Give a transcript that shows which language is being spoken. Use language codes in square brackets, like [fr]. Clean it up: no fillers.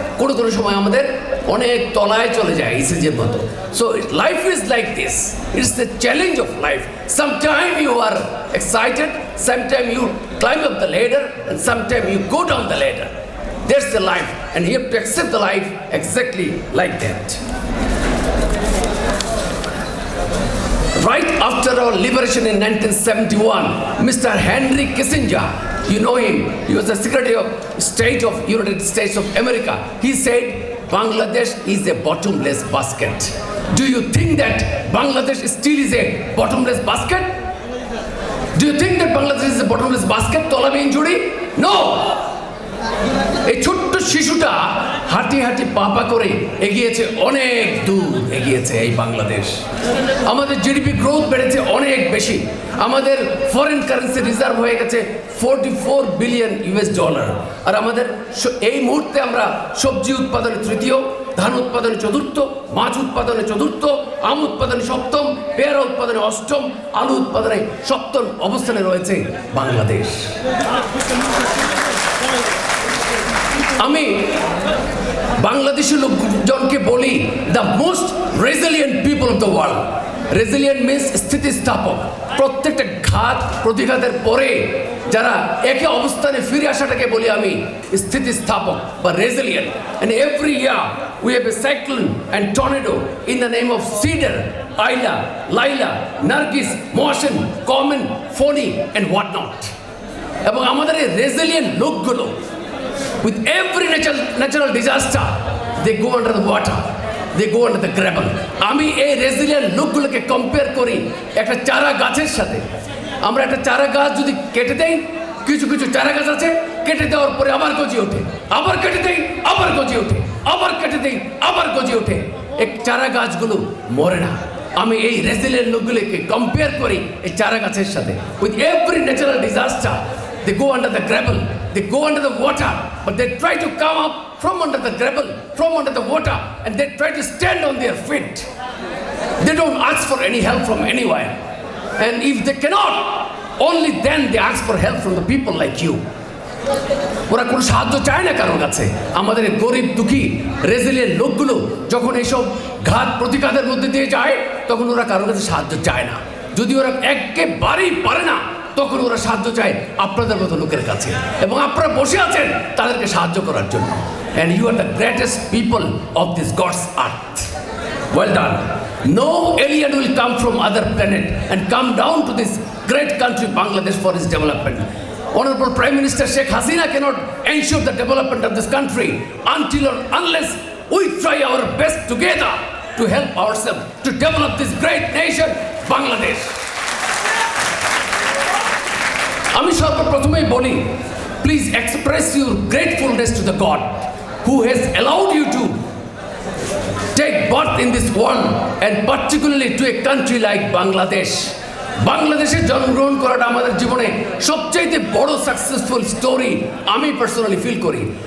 [bn] কোনো কোনো সময় আমাদের অনেক তলায় চলে যায় ইসিজির মতো। [en] So life is like this, it's the challenge of life. Sometime you are excited, sometime you climb up the ladder, and sometime you go down the ladder. That's the life, and you have to accept the life exactly like that. Right after our liberation in 1971, Mr. Henry Kissinger, you know him, he was the Secretary of State of United States of America. He said, Bangladesh is a bottomless basket. Do you think that Bangladesh still is a bottomless basket? Do you think that Bangladesh is a bottomless basket? Tolabi injury? No! [bn] এই ছোট্ট শিশুটা হাঁটি হাঁটি পা করে এগিয়েছে, অনেক দূর এগিয়েছে এই বাংলাদেশ। আমাদের জিডিপি গ্রোথ বেড়েছে অনেক বেশি, আমাদের ফরেন কারেন্সি রিজার্ভ হয়ে গেছে $44 বিলিয়ন। আর আমাদের এই মুহূর্তে আমরা সবজি উৎপাদনে তৃতীয়, ধান উৎপাদনে চতুর্থ, মাছ উৎপাদনে চতুর্থ, আম উৎপাদনে সপ্তম, পেয়ারা উৎপাদনে অষ্টম, আলু উৎপাদনে সপ্তম অবস্থানে রয়েছে বাংলাদেশ। আমি বাংলাদেশের লোকজনকে বলি, [en] The most resilient people of the world. [bn] Resilient means স্থিতিস্থাপক। প্রত্যেকটা ঘাত প্রতিঘাতের পরে যারা একে অবস্থানে ফিরে আসাটাকে বলি আমি স্থিতিস্থাপক বা resilient. [en] And every year we have a cyclone and tornado in the name of Sidr, Aila, Laila, Nargis, Mahasen, Komen, Fani and what not. [bn] এবং আমাদের এই রেজিলিয়েন্ট লোকগুলো [en] with every natural disaster, they go under the water, they go under the gravel. [bn] আমি এই resilient লোকগুলোকে compare করি একটা চারা গাছের সাথে। আমরা একটা চারা গাছ যদি কেটে দেই, কিছু কিছু চারা গাছ আছে কেটে দেওয়ার পরে আবার গজিয়ে ওঠে, আবার কেটে দেই আবার গজিয়ে ওঠে, আবার কেটে দেই আবার গজিয়ে ওঠে। এই চারা গাছগুলো মরে না। আমি এই রেজিলিয়েন্ট লোকগুলোকে কম্পেয়ার করি এই চারা গাছের সাথে। [en] With every natural disaster they go under the gravel, they go under the water, but they try to come up from under the gravel, from under the water, and they try to stand on their feet. They don't ask for any help from anywhere. And if they cannot, only then they ask for help from the people like you. [bn] ওরা কোনো সাহায্য চায় না কারোর কাছে। আমাদের গরিব দুঃখী রেজিলিয়েন্ট লোকগুলো যখন এইসব ঘাত প্রতিঘাতের মধ্যে দিয়ে যায়, তখন ওরা কারোর কাছে সাহায্য চায় না। যদি ওরা একেবারেই পারে না, তখন ওরা সাহায্য চায় আপনাদের মতো লোকের কাছে, এবং আপনারা বসে আছেন তাদেরকে সাহায্য করার জন্য। [en] And you are the greatest people of this God's earth. Well done. No alien will come from other planet and come down to this great country Bangladesh for its development. Honorable Prime Minister Sheikh Hasina cannot ensure the development of this country until or unless we try our best together to help ourselves to develop this great nation, Bangladesh. [bn] আমি সর্বপ্রথমেই বলি, [en] Please express your gratefulness to the God who has allowed you to take birth in this world and particularly to a country like Bangladesh. [bn] বাংলাদেশে জন্মগ্রহণ করাটা আমাদের জীবনে সবচাইতে বড় successful story আমি পার্সোনালি ফিল করি।